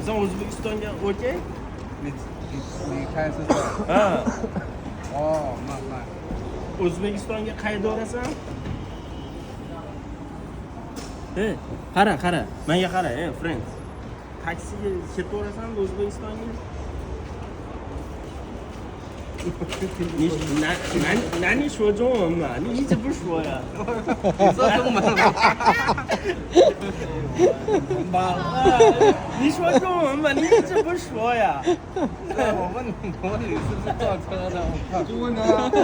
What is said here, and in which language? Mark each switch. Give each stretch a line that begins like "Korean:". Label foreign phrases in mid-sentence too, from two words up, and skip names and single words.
Uzbek: Sen O'zbekistonga okey? Ha. O'zbekistonga qayerda borasan? Qara. Menga qara, friends. Taksiga ketaversanmi O'zbekistonga?
Chinese: 你说中文嘛？你一直不说呀？你说中文吗？你说中文嘛？你一直不说呀？我问你是不是坐车的？